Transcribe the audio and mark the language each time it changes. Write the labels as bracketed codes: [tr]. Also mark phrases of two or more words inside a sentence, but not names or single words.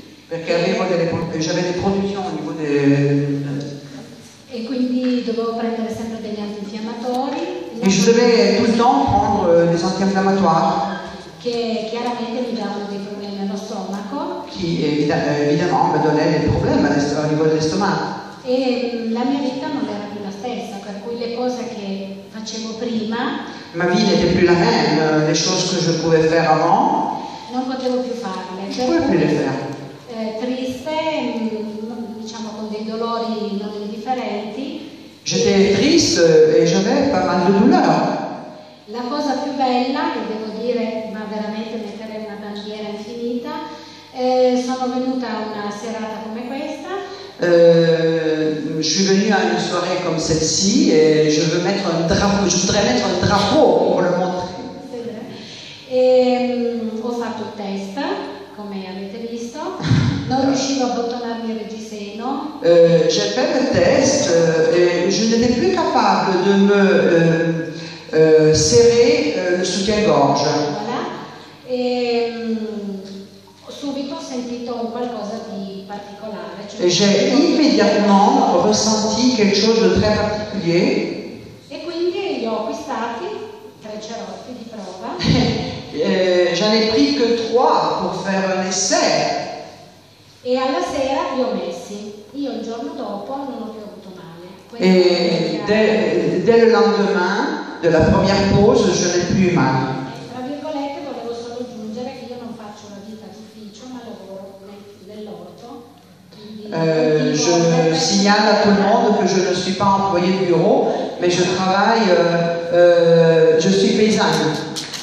[fr] perché j'avais des produzioni au niveau des... [it] E quindi dovevo prendere sempre degli antinfiammatori. [fr] Et je devais tout le temps prendre des anti-inflammatoires. [it] Che chiaramente mi davano dei problemi allo stomaco. [fr] Qui évidemment me donnaient des problèmes au niveau de l'estomac. [it] E la mia vita non era più la stessa, per cui le cose che facevo prima... [fr] Ma vie n'était plus la même, les choses que je pouvais faire avant, [it] non potevo più farle. [fr] je ne pouvais plus les faire. [it] Triste, diciamo con dei dolori non indifferenti. [fr] J'étais triste et j'avais pas mal de douleurs. [it] La cosa più bella, che devo dire, ma veramente metterei una bandiera infinita, sono venuta a una serata come questa. [fr] Je suis venue à une soirée comme celle-ci et je voudrais mettre un drapeau pour le montrer. [it] Ho fatto il test, come avete visto, non riuscivo a bottonarmi il reggiseno. [fr] J'ai fait le test et je n'étais plus capable de me serrer le soutien-gorge. Voilà. [it] Subito ho sentito un qualcosa di particolare. [fr] Et j'ai immédiatement ressenti quelque chose de très particulier. [it] E quindi li ho acquistati, 3 cerotti di prova. [fr] J'en ai pris que 3 pour faire un essai. [it] E alla sera li ho messi. Io il giorno dopo non ho più avuto male. [fr] Et dès le lendemain de la première pause, je n'ai plus eu mal. [it] Tra virgolette volevo solo aggiungere che io non faccio la vita d'ufficio, ma lavoro nell'orto. [fr] Je signale à tout le monde que je ne suis pas employée de bureau, mais je travaille, je suis paysanne.